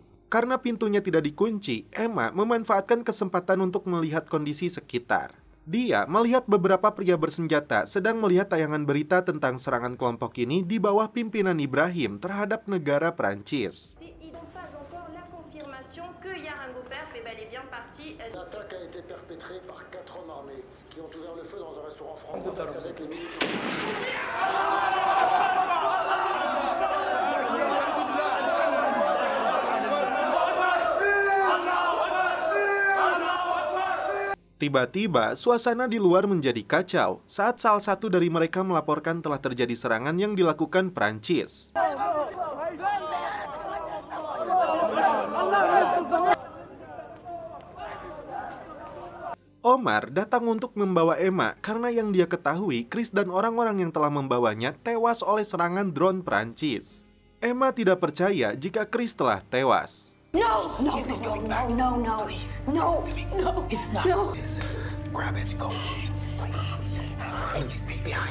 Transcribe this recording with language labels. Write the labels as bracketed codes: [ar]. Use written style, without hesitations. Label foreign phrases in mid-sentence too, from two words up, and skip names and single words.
[id] Karena pintunya tidak dikunci, Emma memanfaatkan kesempatan untuk melihat kondisi sekitar. Dia melihat beberapa pria bersenjata sedang melihat tayangan berita tentang serangan kelompok ini di bawah pimpinan Ibrahim terhadap negara Prancis. [fr] L'attaque a été perpétrée par 4 hommes armés qui ont ouvert le feu dans un restaurant français avec les militaires. [id] Tiba-tiba, suasana di luar menjadi kacau saat salah satu dari mereka melaporkan telah terjadi serangan yang dilakukan Prancis. Omar datang untuk membawa Emma karena yang dia ketahui, Chris dan orang-orang yang telah membawanya tewas oleh serangan drone Prancis. Emma tidak percaya jika Chris telah tewas. [en] No! No, no, no, no, no, no. Please. No, no. It's not. No. Grab it, go. Stay behind.